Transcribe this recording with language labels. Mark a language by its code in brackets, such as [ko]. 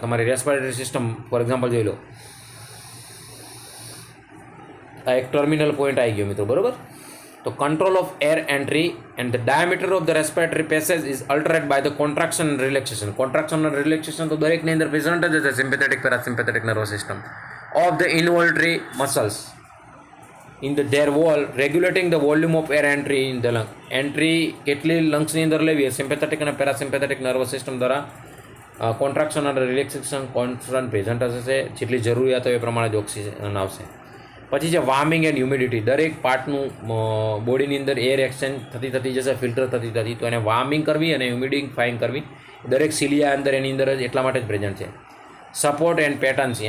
[gu] તમારી respiratory system for example જોઈ લો, આ એક ટર્મિનલ પોઈન્ટ આવી ગયો મિત્રો, બરાબર. [en] તો control of air entry and the diameter of the respiratory passage is altered by the contraction and relaxation. [gu] Contraction અને રિલેક્સેશન તો દરેકની અંદર પ્રેઝન્ટ જ છે. [en] Sympathetic, parasympathetic nervous system of the involuntary muscles in the their wall regulating the volume of air entry in the lung. [gu] Entry કેટલી લંગ્સની અંદર લેવી એ sympathetic અને પેરાસિમ્પેથેટિક નર્વસ સિસ્ટમ દ્વારા કોન્ટ્રાક્શન અને રિલેક્સેશન કોન્સ્ટન્ટ પ્રેઝન્ટ હશે, જેટલી જરૂરિયાત હોય એ પ્રમાણે જ ઓક્સિજન આવશે. પછી છે વાર્મિંગ એન્ડ હ્યુમિડિટી. દરેક પાર્ટનું બોડીની અંદર એર એક્સચેન્જ થતી જશે, ફિલ્ટર થતી, તો એને વાર્મિંગ કરવી અને હ્યુમિડિફાઈંગ કરવી. દરેક સિલિયા અંદર એની અંદર જ એટલા માટે જ પ્રેઝન્ટ છે. [en] Support and patency.